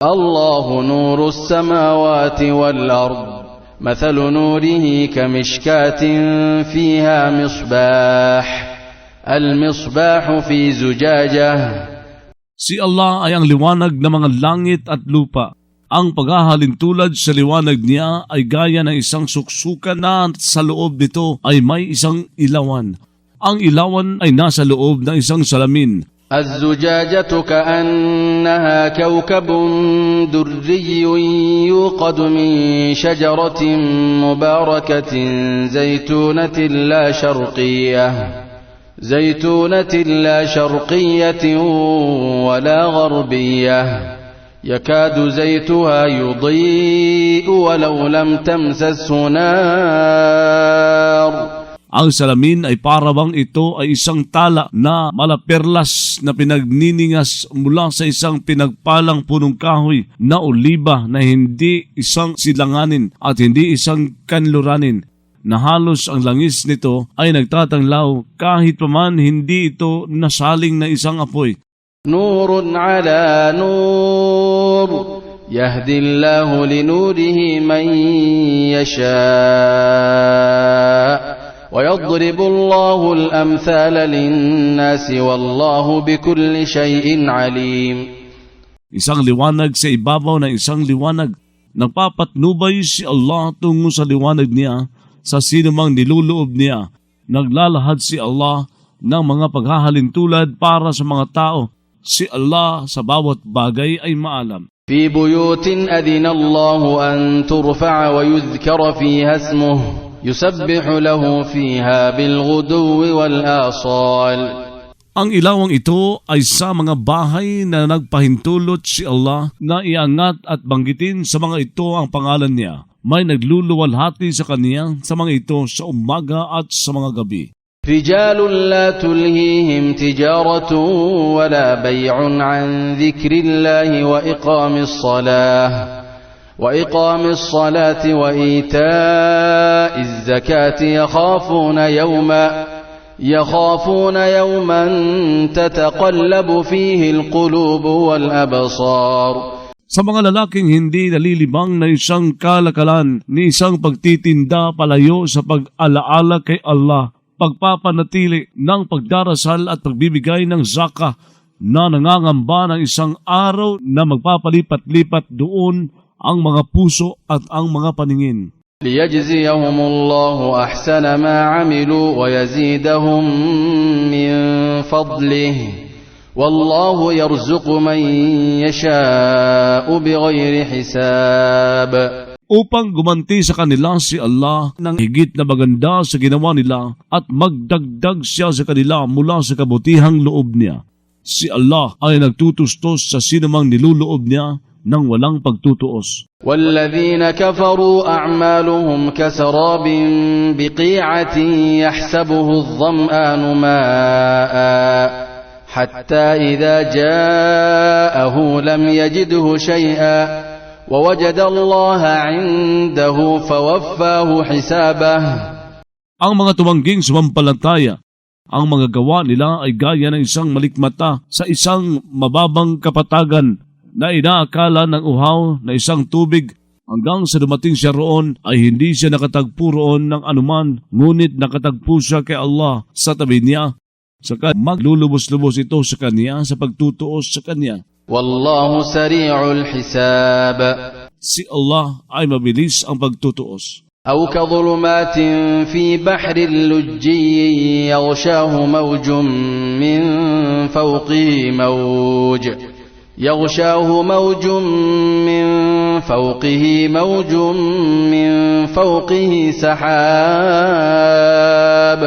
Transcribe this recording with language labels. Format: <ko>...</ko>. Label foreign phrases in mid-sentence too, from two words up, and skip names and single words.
<ar>الله نور السماوات والأرض مثل نوره كمشكاة فيها مصباح المصباح في زجاجة.</ar> <tl>Si Allah ay ang liwanag ng mga langit at lupa. Ang paghahalintulad sa liwanag niya ay gaya ng isang suksukan na sa loob nito ay may isang ilawan. Ang ilawan ay nasa loob ng isang salamin.</tl> <ar>الزجاجة كأنها كوكب دري يوقد من شجرة مباركة زيتونة لا شرقية ولا غربية يكاد زيتها يضيء ولو لم تمسسه نار.</ar> <tl>Ang salamin ay parabang ito ay isang tala na malaperlas na pinagniningas mula sa isang pinagpalang punong kahoy na oliba na hindi isang silanganin at hindi isang kanluranin, na halos ang langis nito ay nagtatanglaw kahit paman hindi ito nasaling na isang apoy.</tl> <ar>نور على نور يهدي الله لنوره من يشاء'. ويضرب الله الأمثال للناس والله بكل شيء عليم.</ar> <tl>Isang liwanag sa ibabaw ng isang liwanag. Nagpapatnubay si Allah tungo sa liwanag niya sa sinumang niluloob niya. Naglalahad si Allah ng mga paghahalintulad para sa mga tao. Si Allah sa bawat bagay ay maalam.</tl> <ar>في بيوت أذن الله أن ترفع ويذكر فيها اسمه يسبح له فيها بالغدو والآصال.</ar> <tl>Ang ilawang ito ay sa mga bahay na nagpahintulot si Allah na iangat at banggitin sa mga ito ang pangalan niya. May nagluluwalhati sa kaniya sa mga ito sa umaga at sa mga gabi.</tl> <ar>رجال لا تلهيهم تجارة ولا بيع عن ذكر الله وإقام الصلاة وإيتاء الزكاة يخافون يوما تتقلب فيه القلوب والأبصار.</ar> <tl>Sa mga lalaking hindi nalilibang na isang kalakalan ni isang pagtitinda palayo sa pag-alaala kay Allah, pagpapanatili ng pagdarasal at pagbibigay ng zakah na nangangamba ng isang araw na magpapalipat-lipat doon ang mga puso at ang mga paningin.</tl> <ar>ليجزيهم الله أحسن ما عملوا ويزيدهم من فضله والله يرزق من يشاء بغير حساب.</ar> <tl>Upang gumanti sa kanila si Allah ng higit na maganda sa ginawa nila at magdagdag siya sa kanila mula sa kabutihang loob niya. Si Allah ay nagtutustos sa sinumang niluloob niya nang walang pagtutuos.</tl> <ar>وَالَّذِينَ كَفَرُوا أَعْمَالُهُمْ كَسَرَابٍ بِقِيعَةٍ يَحْسَبُهُ الظَّمْآنُ مَاءً حَتَّى إِذَا جَاءَهُ لَمْ يَجِدْهُ شَيْئًا وَوَجَدَ اللَّهَ عِندَهُ فَوَفَّاهُ حِسَابَهُ.</ar> <tl>Ang mga tumangging sumampalataya, ang mga gawa nila ay gaya ng isang malikmata sa isang mababang kapatagan na inaakala ng uhaw na isang tubig hanggang sa dumating siya roon ay hindi siya nakatagpo roon ng anuman, ngunit nakatagpo siya kay Allah sa tabi niya. Saka maglulubos-lubos ito sa kanya sa pagtutuos sa kanya.</tl> <ar>والله سريع الحساب.</ar> <tl>Si Allah ay mabilis ang pagtutuos.</tl> <ar>أو كظلمات في بحر اللجي يغشاه موج من فوقه سحاب.</ar>